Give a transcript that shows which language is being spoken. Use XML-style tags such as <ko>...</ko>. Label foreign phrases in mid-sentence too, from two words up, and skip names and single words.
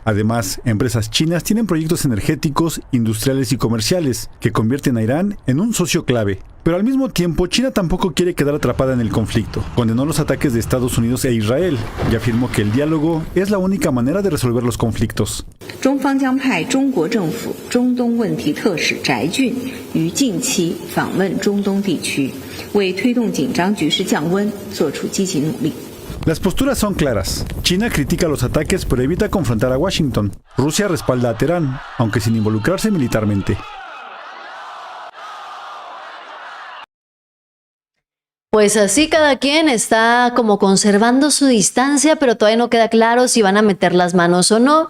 <es>Además, empresas chinas tienen proyectos energéticos, industriales y comerciales que convierten a Irán en un socio clave. Pero al mismo tiempo, China tampoco quiere quedar atrapada en el conflicto. Condenó los ataques de Estados Unidos e Israel y afirmó que el diálogo es la única manera de resolver los conflictos.</es> <zh>中方将派中国政府中东问题特使翟俊于近期访问中东地区，为推动紧张局势降温做出积极努力。</zh> <es>Las posturas son claras. China critica los ataques pero evita confrontar a Washington. Rusia respalda a Teherán, aunque sin involucrarse militarmente. Pues así cada quien está como conservando su distancia, pero todavía no queda claro si van a meter las manos o no.</es>